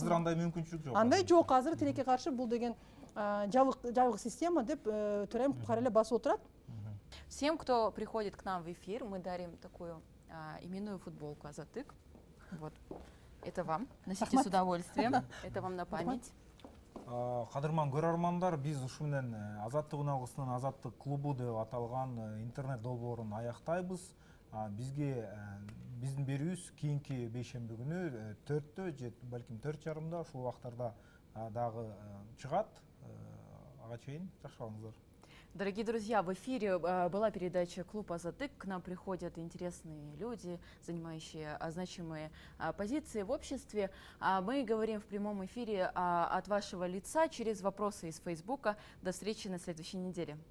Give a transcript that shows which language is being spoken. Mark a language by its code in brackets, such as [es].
[ky] Азыр андай мүмкүнчүлүк жок. Андай жок, азыр тилекке каршы бул деген жабык система деп төрайым кара эле басып отурат. [ru] Всем, кто приходит к нам в эфир, мы дарим такую именную футболку «Азаттык». Вот. Это вам. Носите с удовольствием. Это вам на память. [ky] Кадырман көрөрмандар, биз ушу менен Азаттык үналгысынын Азаттык клубу деп аталган интернет долбоорун аяктайбыз. Бизге биздин берүүбүз кийинки бейшемби күнү 4-тө же балким 4:30 ушул убактарда дагы чыгат. Ага чейин жакшы калыңыздар. [ru] Дорогие друзья, в эфире была передача «Клуб Азаттык». К нам приходят интересные люди, занимающие значимые позиции в обществе. Мы говорим в прямом эфире от вашего лица через вопросы из Фейсбука. До встречи на следующей неделе.